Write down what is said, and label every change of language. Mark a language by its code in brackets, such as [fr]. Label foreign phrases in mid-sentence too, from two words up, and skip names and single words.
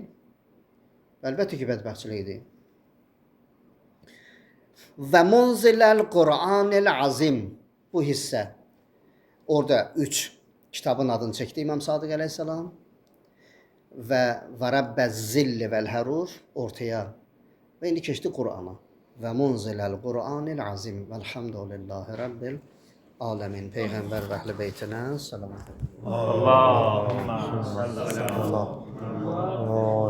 [az] Əlbəttə ki bədbəxtçilikdir. Və [ar] منزل القرآن العظيم, [az] bu hissə. Orada 3 kitabın adını çəkdi İmam Sadiq əleyhissalam və [ar] رب الظل والحرور [az] ortaya Və indi keçdi Qur'ana. [ar] ومنزل القرآن العظيم. والحمد لله رب العالمين. [az] Peyğəmbər və əhl-i beytinə salavat. [ar] اللهم صل على محمد.